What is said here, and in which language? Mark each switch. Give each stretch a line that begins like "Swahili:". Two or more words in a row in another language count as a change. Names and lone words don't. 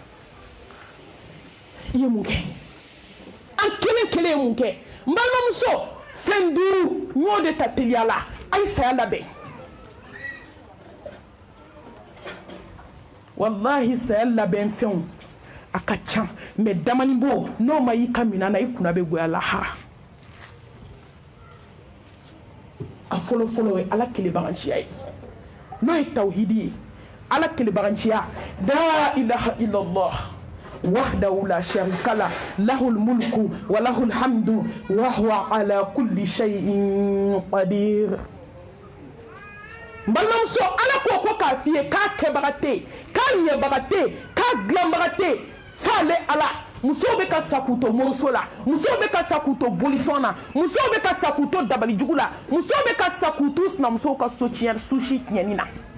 Bambara: i ye mun kɛ an kelen kelen ye mun kɛ n balimamuso fɛn duuru n y'o de ta teliya la a ye saya labɛn wallahi saya labɛn fɛnw a ka ca mɛ damani bo n'o ma y'i ka minan na i kunna bɛ goya lahara a fɔlɔ fɔlɔ ye ala kelebaganciya ye n'o ye tawhidi ye ala kelebaganciya
Arabic: لا إله إلا الله وحده لا شريك له له الملك وله الحمد وهو على كل شيء قدير
Bambara: balimamuso ala ko k'a f'i ye k'a kɛbaga tɛ yen k'a ɲɛbaga tɛ yen k'a dilanbaga tɛ yen f'ale ala musow bɛ ka sa k'u to moriso la musow bɛ ka sa k'u to bolifɛn na musow bɛ ka sa k'u to dabalijugu la musow bɛ ka sa k'u to sinamusow ka so tiɲɛ susi tiɲɛni na